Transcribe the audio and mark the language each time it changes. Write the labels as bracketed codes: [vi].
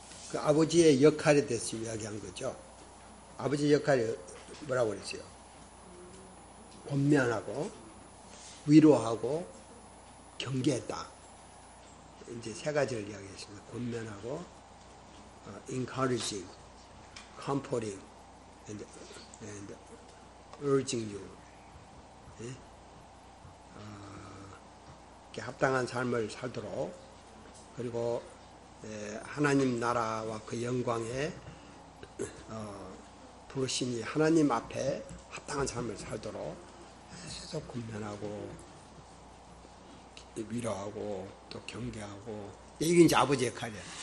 [ko] 그 아버지의 역할에 대해서 이야기한 거죠. 아버지의 역할이 뭐라고 그랬어요? 권면하고 위로하고 경계했다. 이제 세 가지를 이야기했습니다. [en] 권면하고 encouraging, comforting, and urging you. [ko] 예? 합당한 삶을 살도록, 그리고 하나님 나라와 그 영광에 부르시니 하나님 앞에 합당한 삶을 살도록 계속 권면하고 위로하고 또 경계하고, 이게 이제 아버지의 역할이에요.